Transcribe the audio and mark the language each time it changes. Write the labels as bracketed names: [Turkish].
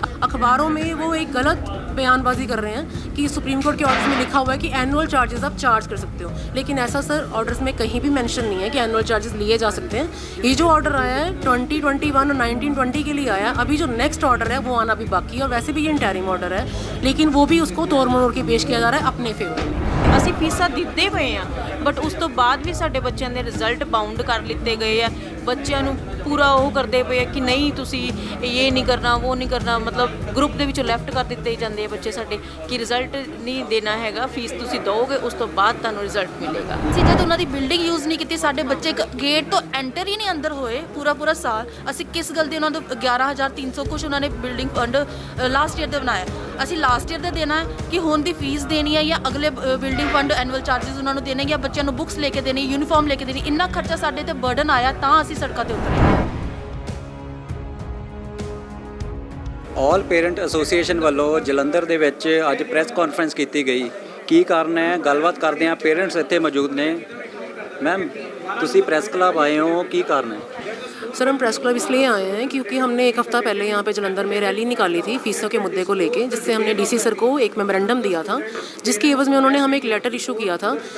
[Hindi] अखबारों में वो एक गलत बयानबाजी कर रहे हैं कि सुप्रीम कोर्ट के ऑर्डर्स में लिखा हुआ है कि एनुअल चार्जेस आप चार्ज कर सकते हो, लेकिन ऐसा सर ऑर्डर्स में कहीं भी मेंशन नहीं है कि एनुअल चार्जेस लिए जा सकते हैं। ये जो ऑर्डर आया है 2021 और 1920 के लिए आया, अभी जो नेक्स्ट ऑर्डर है वो आना भी बाकी है, और वैसे भी ये इंटरिम ऑर्डर है, लेकिन वो भी उसको तोड़ मरोड़ के पेश किया जा रहा है अपने फेवर में। [Punjabi] ਅਸੀਂ ਫੀਸਾਂ ਦਿੱਤੇ ਪਏ ਆ, ਬਟ ਉਸ ਤੋਂ ਬਾਅਦ ਵੀ ਸਾਡੇ ਬੱਚਿਆਂ ਦੇ ਰਿਜ਼ਲਟ ਬਾਉਂਡ ਕਰ ਲਿੱਤੇ ਗਏ ਆ। ਬੱਚਿਆਂ ਨੂੰ ਪੂਰਾ ਉਹ ਕਰਦੇ ਪਏ ਆ ਕਿ ਨਹੀਂ ਤੁਸੀਂ ਇਹ ਨਹੀਂ ਕਰਨਾ ਉਹ ਨਹੀਂ ਕਰਨਾ, ਮਤਲਬ ਗਰੁੱਪ ਦੇ ਵਿੱਚੋਂ ਲੈਫਟ ਕਰ ਦਿੱਤੇ ਜਾਂਦੇ ਆ ਬੱਚੇ ਸਾਡੇ ਕਿ ਰਿਜ਼ਲਟ ਨਹੀਂ ਦੇਣਾ ਹੈਗਾ, ਫੀਸ ਤੁਸੀਂ ਦਿਓਗੇ ਉਸ ਤੋਂ ਬਾਅਦ ਤੁਹਾਨੂੰ ਰਿਜ਼ਲਟ ਮਿਲੇਗਾ। ਅਸੀਂ ਜਦ ਉਹਨਾਂ ਦੀ ਬਿਲਡਿੰਗ ਯੂਜ਼ ਨਹੀਂ ਕੀਤੀ, ਸਾਡੇ ਬੱਚੇ ਗੇਟ ਤੋਂ ਐਂਟਰ ਹੀ ਨਹੀਂ ਅੰਦਰ ਹੋਏ ਪੂਰਾ ਸਾਲ, ਅਸੀਂ ਕਿਸ ਗੱਲ ਦੀ ਉਹਨਾਂ ਤੋਂ 11,300 ਕੁਛ ਉਹਨਾਂ ਨੇ ਬਿਲਡਿੰਗ ਫੰਡ ਲਾਸਟ ਈਅਰ ਦੇ ਬਣਾਇਆ, ਅਸੀਂ ਲਾਸਟ ਈਅਰ ਦੇ ਦੇਣਾ ਹੈ ਕਿ ਹੁਣ ਦੀ ਫੀਸ ਦੇਣੀ ਹੈ ਜਾਂ ਅਗਲੇ ਬਿਲਡਿੰਗ ਫੰਡ ਐਨੂਅਲ ਚਾਰजेस ਉਹਨਾਂ ਨੂੰ ਦੇਣੇ ਜਾਂ ਬੱਚਿਆਂ ਨੂੰ ਬੁੱਕਸ ਲੈ ਕੇ ਦੇਣੀ, ਯੂਨੀਫਾਰਮ ਲੈ ਕੇ ਦੇਣੀ, ਇੰਨਾ ਖਰਚਾ ਸਾਡੇ ਤੇ ਬਰਡਨ ਆਇਆ ਤਾਂ ਅਸੀਂ ਸੜਕਾਂ ਤੇ ਉਤਰੇ। ਆਲ ਪੇਰੈਂਟ ਐਸੋਸੀਏਸ਼ਨ ਵੱਲੋਂ ਜਲੰਧਰ ਦੇ ਵਿੱਚ ਅੱਜ ਪ੍ਰੈਸ ਕਾਨਫਰੰਸ ਕੀਤੀ ਗਈ। ਕੀ ਕਾਰਨ ਹੈ? ਗੱਲਬਾਤ ਕਰਦੇ ਹਾਂ, ਪੇਰੈਂਟਸ ਇੱਥੇ ਮੌਜੂਦ ਨੇ। मैम ਤੁਸੀਂ प्रेस क्लब आए हो, की कारण है? [Hindi] सर हम प्रेस क्लब इसलिए आए हैं क्योंकि हमने एक हफ़्ता पहले यहाँ पे जलंधर में रैली निकाली थी फीसों के मुद्दे को लेके, जिससे हमने डीसी सर को एक मेमोरेंडम दिया था, जिसकी एवज़ में उन्होंने हमें एक लेटर इशू किया था।